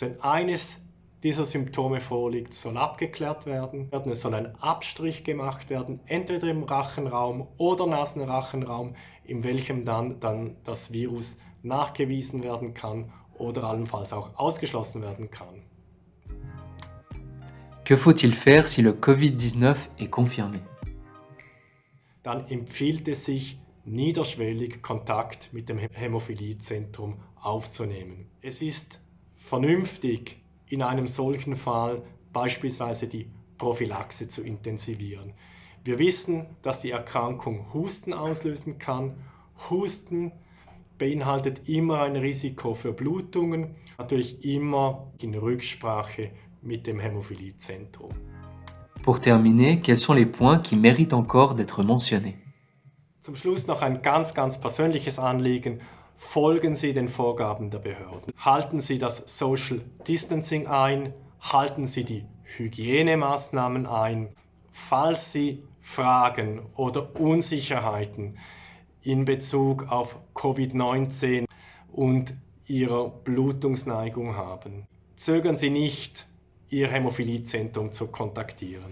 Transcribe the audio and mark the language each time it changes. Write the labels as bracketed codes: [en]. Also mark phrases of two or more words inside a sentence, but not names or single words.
[de] Wenn eines dieser Symptome vorliegt, soll abgeklärt werden. Es soll ein Abstrich gemacht werden, entweder im Rachenraum oder Nasenrachenraum, in welchem dann das Virus nachgewiesen werden kann oder allenfalls auch ausgeschlossen werden kann. [fr] Que faut-il faire si le Covid-19 est confirmé? [de] Dann empfiehlt es sich, niederschwellig Kontakt mit dem Hämophiliezentrum aufzunehmen. Es ist vernünftig, in einem solchen Fall beispielsweise die Prophylaxe zu intensivieren. Wir wissen, dass die Erkrankung Husten auslösen kann. Husten beinhaltet immer ein Risiko für Blutungen, natürlich immer in Rücksprache mit dem Hämophiliezentrum. [fr] Pour terminer, quels sont les points qui méritent encore d'être mentionnés? [de] Zum Schluss noch ein ganz persönliches Anliegen. Folgen Sie den Vorgaben der Behörden. Halten Sie das [en] Social Distancing [de] ein. Halten Sie die Hygienemaßnahmen ein. Falls Sie Fragen oder Unsicherheiten in Bezug auf Covid-19 und Ihrer Blutungsneigung haben, zögern Sie nicht, Ihr Hämophiliezentrum zu kontaktieren.